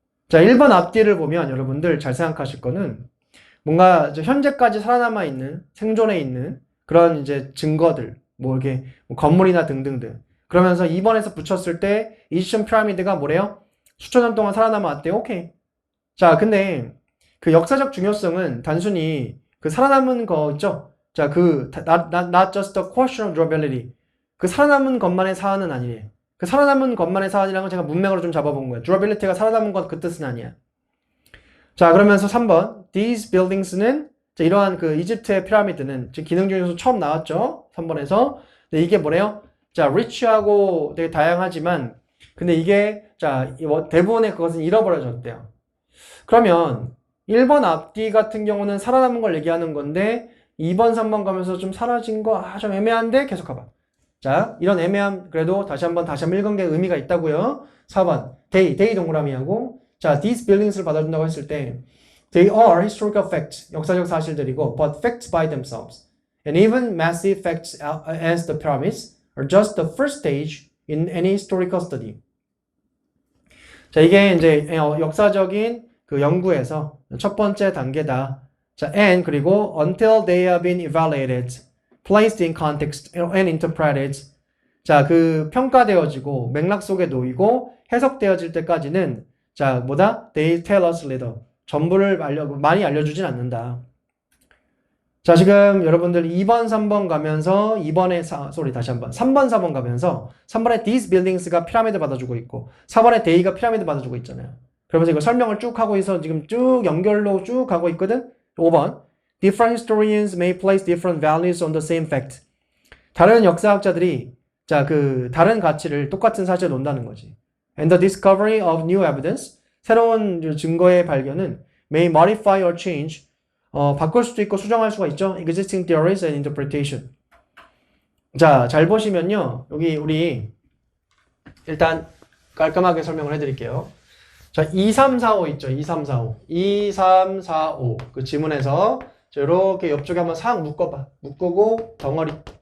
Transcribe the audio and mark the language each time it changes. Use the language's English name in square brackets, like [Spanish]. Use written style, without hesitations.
[Korean] 자, 1번 앞뒤를 보면 여러분들 잘 생각하실 거는 뭔가 현재까지 살아남아 있는 생존해 있는 그런 이제 증거들 뭐 이렇게 뭐 건물이나 등등등 그러면서 2번에서 붙였을 때 이집션 피라미드가 뭐래요? 수천 년 동안 살아남아 왔대요. 오케이. 자, 근데 그 역사적 중요성은 단순히 그 살아남은 거 있죠? [English] 자, not just a question of durability. [Korean] 그 살아남은 것만의 사안은 아니에요. 그 살아남은 것만의 사안이라는 건 제가 문맥으로 좀 잡아본 거예요. durability가 살아남은 건 그 뜻은 아니야. 자, 그러면서 3번. These buildings는 자, 이러한 그 이집트의 피라미드는 지금 기능 중에서 처음 나왔죠? 3번에서. 근데 이게 뭐래요? 자, rich하고 되게 다양하지만 근데 이게 자, 대부분의 그것은 잃어버려졌대요. 그러면 1번 앞뒤 같은 경우는 살아남은 걸 얘기하는 건데 2번, 3번 가면서 좀 사라진 거 좀 애매한데 계속 가봐. 자, 이런 애매함 그래도 다시 한번 읽은 게 의미가 있다고요. 4번 they 동그라미하고 자, these buildings를 받아준다고 했을 때 [English] they are historical facts, [Korean] 역사적 사실들이고 [English] but facts by themselves. And even massive facts as the pyramids are just the first stage in any historical study. [Korean] 자, 이게 이제 역사적인 그 연구에서 첫 번째 단계다. [English] 자, and [Korean] 그리고 [English] until they have been evaluated, placed in context and interpreted. [Korean] 자, 그 평가되어지고 맥락 속에 놓이고 해석되어질 때까지는 자, 뭐다? [English] They tell us little. [Korean] 전부를 많이 알려주진 않는다. 자, 지금 여러분들 2번, 3번 가면서 3번, 4번 가면서 3번에 these buildings가 피라미드 받아주고 있고 4번에 they가 피라미드 받아주고 있잖아요. 그러면서 이거 설명을 쭉 하고 있어 지금 쭉 연결로 쭉 가고 있거든. [English] 5번 different historians may place different values on the same fact. [Korean] 다른 역사학자들이 자, 그 다른 가치를 똑같은 사실에 놓는다는 거지. [English] And the discovery of new evidence, [Korean] 새로운 증거의 발견은 [English] may modify or change, [Korean] 바꿀 수도 있고 수정할 수가 있죠. [English] existing theories and interpretation. [Korean] 자, 잘 보시면요. 여기 우리 일단 깔끔하게 설명을 해드릴게요. 자, 2, 3, 4, 5 있죠. 2, 3, 4, 5. 2, 3, 4, 5. 그 지문에서 자, 이렇게 옆쪽에 한번 싹 묶어봐. 묶고 덩어리.